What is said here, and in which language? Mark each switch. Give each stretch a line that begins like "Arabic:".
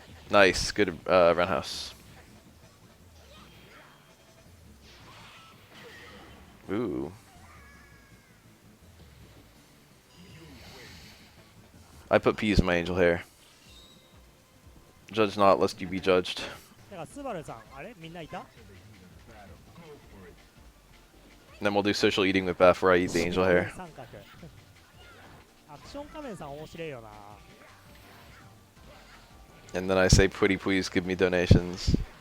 English: Nice. Good roundhouse. Ooh. I put peas in my angel hair. Judge not, lest you be judged.
Japanese: だからスバルさん、あれみんないた
English: And then we'll do social eating with Beth where I eat the angel hair.
Japanese: 三角アクション仮面さん面白いよな。
English: And then I say, pretty please give me donations.